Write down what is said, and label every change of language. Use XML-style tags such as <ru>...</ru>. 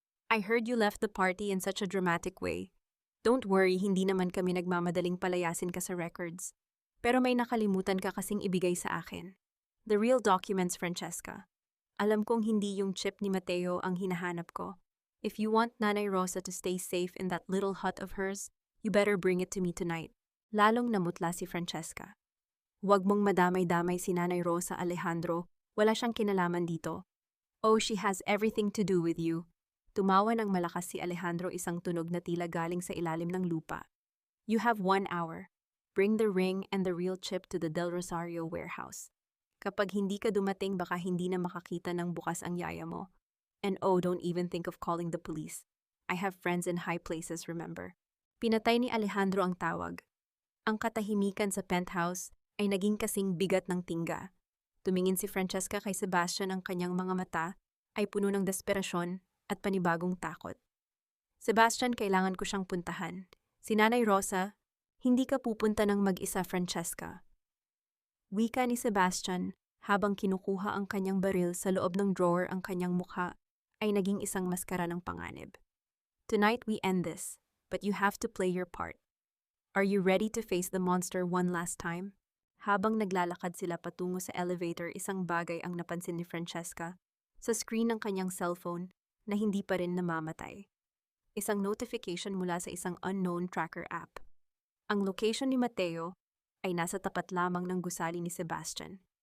<en>"I heard you left the party in such a dramatic way. Don't worry,</en> <tl>hindi naman kami nagmamadaling palayasin ka sa records. Pero may nakalimutan ka kasing ibigay sa akin.</tl> <en>The real documents,</en> <tl>Francesca. Alam kong hindi yung chip ni Mateo ang hinahanap ko.</tl> <en>If you want Nanay Rosa to stay safe in that little hut of hers, you better bring it to me tonight."</en> <tl>Lalong namutla si Francesca. "Huwag mong madamay-damay si Nanay Rosa, Alejandro. Wala siyang kinalaman dito."</tl> <en>"Oh, she has everything to do with you."</en> <tl>Tumawa ng malakas si Alejandro, isang tunog na tila galing sa ilalim ng lupa.</tl> <en>"You have 1 hour. Bring the ring and the real chip to the Del Rosario warehouse.</en> <tl>Kapag hindi ka dumating, baka hindi na makakita ng bukas ang yaya mo.</tl> <en>And oh, don't even think of calling the police. I have friends in high places, remember."</en> <tl>Pinatay ni Alejandro ang tawag. Ang katahimikan sa penthouse ay naging kasing bigat ng tingga. Tumingin si Francesca kay Sebastian, ang kanyang mga mata ay puno ng desperasyon at panibagong takot. "Sebastian, kailangan ko siyang puntahan. Si Nanay Rosa, hindi ka pupunta ng mag-isa, Francesca." Wika ni Sebastian habang kinukuha ang kanyang baril. Sa loob ng drawer ang kanyang mukha ay naging isang maskara ng panganib.</tl> <en>"Tonight we end this, but you have to play your part. Are you ready to face the monster one last time?"</en> <tl>Habang naglalakad sila patungo sa elevator, isang bagay ang napansin ni Francesca sa screen ng kanyang cellphone na hindi pa rin namamatay. Isang notification mula sa isang unknown tracker app. Ang location ni Mateo ay nasa tapat lamang ng gusali ni Sebastian.</tl>